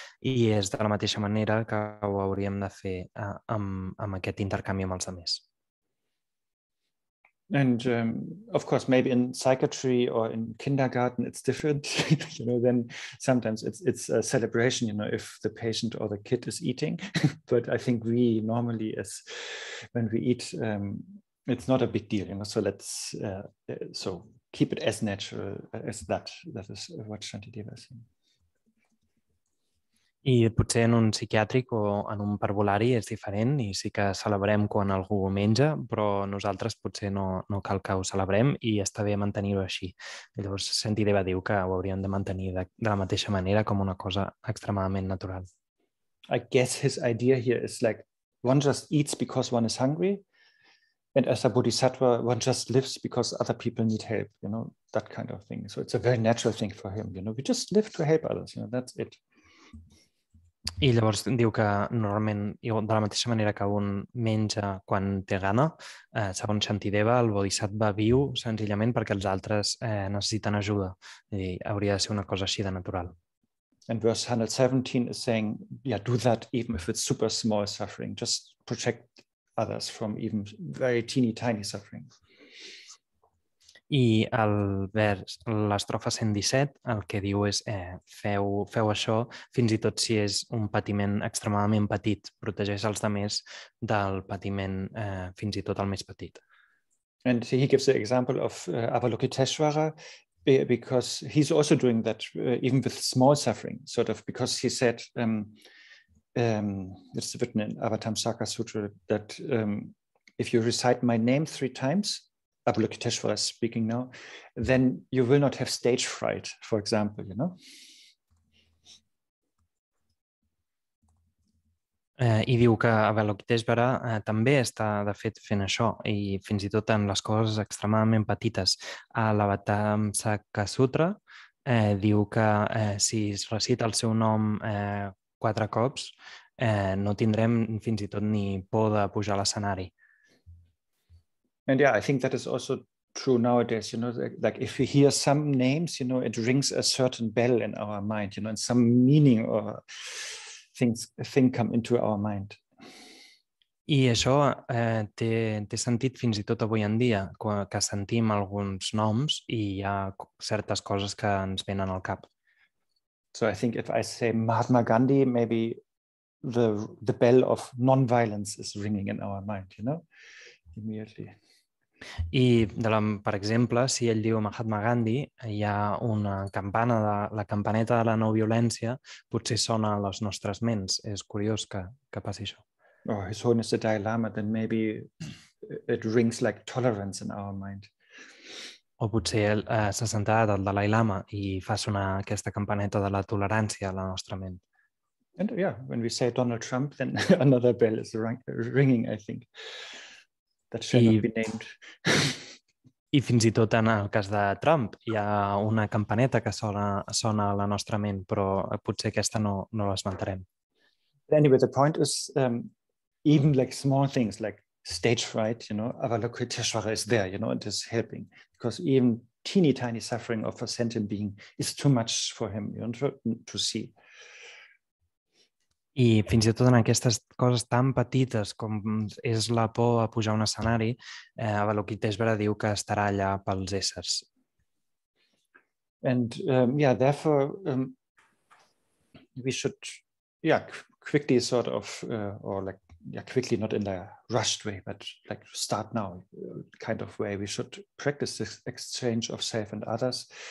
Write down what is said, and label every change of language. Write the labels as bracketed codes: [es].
[ca] I és de la mateixa manera que ho hauríem de fer amb aquest intercanvi amb els altres. [en] And of course, maybe in psychiatry or in kindergarten, it's different. Then sometimes it's a celebration, if the patient or the kid is eating. But I think we normally, when we eat, it's not a big deal, So let's so keep it as natural as that. That is what Shantideva is saying. [ca] I potser en un psiquiàtric o en un parvulari és diferent i sí que celebrem quan algú menja, però nosaltres potser no cal que ho celebrem i està bé mantenir-ho així. Llavors, Shantideva diu que ho hauríem de mantenir de la mateixa manera com una cosa extremadament natural. [en] I guess his idea here is like one just eats because one is hungry, and as a Bodhisattva, one just lives because other people need help, that kind of thing. So it's a very natural thing for him, we just live to help others, that's it. [ca] I llavors diu que normalment, de la mateixa manera que un menja quan té gana, segons Shantideva, el Bodhisattva viu senzillament perquè els altres necessiten ajuda. I hauria de ser una cosa així de natural. [en] And verse 117 is saying, do that even if it's super small suffering. Just protect others from even very teeny tiny suffering. [ca] I l'estrofa 117 el que diu és feu això fins i tot si és un patiment extremadament petit, protegeix els altres del patiment fins i tot el més petit. [en] And he gives the example of Avalokiteshvara because he's also doing that even with small suffering, sort of, because he said, it's written in Avatamsaka Sutra, that if you recite my name 3 times, Avalokiteshvara is speaking now, then you will not have stage fright, for example, [ca] I diu que Avalokiteshvara també està, de fet, fent això, i fins i tot en les coses extremadament petites. A l'Avatamsaka Sutra diu que si es recita el seu nom 4 cops, no tindrem fins i tot ni por de pujar a l'escenari. [en] And I think that is also true nowadays, like if we hear some names, it rings a certain bell in our mind, and some meaning or thing come into our mind. [ca] I això té sentit fins i tot avui en dia, que sentim alguns noms i hi ha certes coses que ens venen al cap. [en] So I think if I say Mahatma Gandhi, maybe the bell of non-violence is ringing in our mind, immediately. [ca] I, per exemple, si ell diu Mahatma Gandhi, hi ha una campana, la campaneta de la no violència, potser sona a les nostres ments. És curiós que passi això. [en] Or His Holiness the Dalai Lama, then maybe it rings like tolerance in our mind. [ca] O potser s'ha sentat el Dalai Lama i fa sonar aquesta campaneta de la tolerància a la nostra ment. [en] And when we say Donald Trump, then another bell is ringing, I think. That shall not be named. [ca] I fins i tot en el cas de Trump hi ha una campaneta que sona a la nostra ment, però potser aquesta no l'esmentarem. [en] Anyway, the point is, even like small things like stage fright, Avalokiteshvara is there, it is helping, because even teeny tiny suffering of a sentient being is too much for him to see. [ca] I fins i tot en aquestes coses tan petites com és la por a pujar a un escenari, Avalokiteshvara diu que estarà allà pels éssers. [en] And therefore we should quickly sort of quickly, not in a rushed way, but like start now kind of way. We should practice this exchange of self and others.